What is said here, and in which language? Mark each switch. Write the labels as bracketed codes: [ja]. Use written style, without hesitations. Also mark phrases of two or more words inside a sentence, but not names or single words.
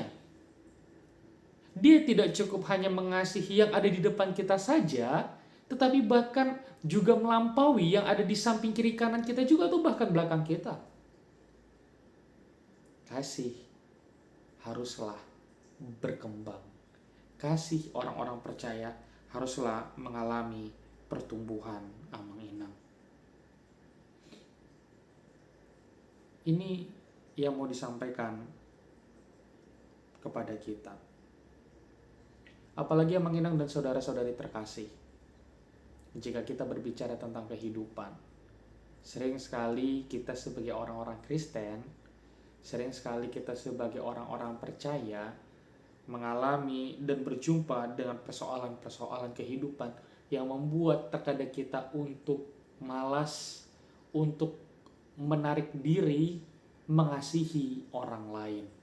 [id] Dia tidak cukup hanya mengasihi yang ada di depan kita saja, tetapi bahkan juga melampaui yang ada di samping kiri kanan kita juga, atau bahkan belakang kita. Kasih haruslah berkembang. Kasih orang-orang percaya haruslah mengalami pertumbuhan [bbc] amang inang. [id] Ini yang mau disampaikan kepada kita. Apalagi [bbc] amang inang [id] dan saudara-saudari terkasih, jika kita berbicara tentang kehidupan, sering sekali kita sebagai orang-orang Kristen, sering sekali kita sebagai orang-orang percaya mengalami dan berjumpa dengan persoalan-persoalan kehidupan yang membuat terkadang kita untuk malas, untuk menarik diri mengasihi orang lain.